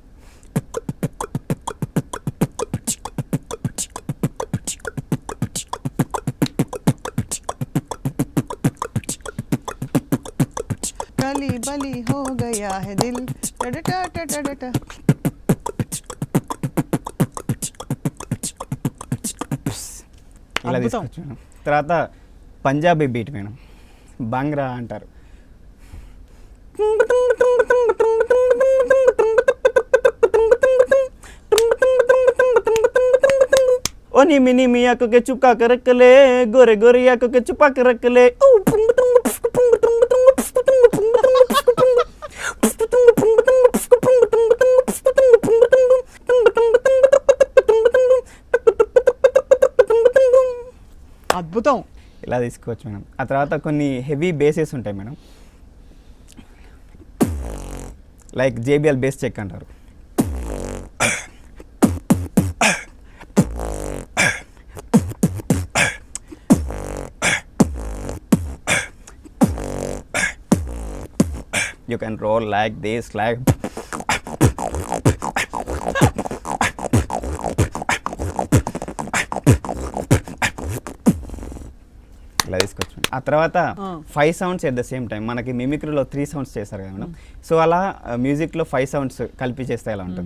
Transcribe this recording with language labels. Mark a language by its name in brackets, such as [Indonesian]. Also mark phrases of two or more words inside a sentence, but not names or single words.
[Hindi] कलि बलि हो गया है दिल टडटा टडटा. [Telugu] ఇలా తీసుకోవచ్చు మేడం. తర్వాత పంజాబీ బీట్ మేడం, బాంగ్రా అంటారు. [Hindi] ओ निमी निमी आंखों के चुपका कर रख ले, गोरे गोरे आंखों के छुपा कर रख ले. [Telugu] అద్భుతం. ఇలా తీసుకోవచ్చు మేడం. ఆ తర్వాత కొన్ని [English] heavy bases [Telugu] ఉంటాయి మేడం, [English] like JBL bass check [Telugu] అంటారు. [English] You can roll like this, like [Telugu] ఇలా తీసుకోవచ్చు. ఆ తర్వాత [English] 5 sounds at the same time. [Telugu] మనకి మిమిక్రీలో 3 సౌండ్స్ చేస్తారు కదా మేడం. సో అలా మ్యూజిక్లో 5 సౌండ్స్ కలిపి చేస్తే ఎలా ఉంటుంది?